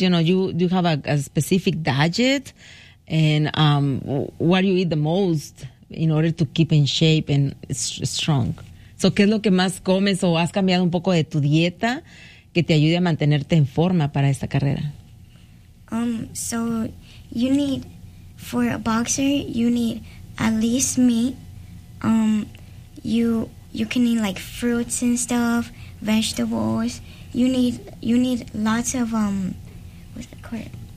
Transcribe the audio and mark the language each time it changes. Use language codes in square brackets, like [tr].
[en] You know, you have a specific diet, and what do you eat the most in order to keep in shape and strong? [es] So, ¿qué es lo que más comes o has cambiado un poco de tu dieta que te ayude a mantenerte en forma para esta carrera? [en] So, you need, for a boxer, you need at least meat. You can eat like fruits and stuff, vegetables. You need lots of what's the carb?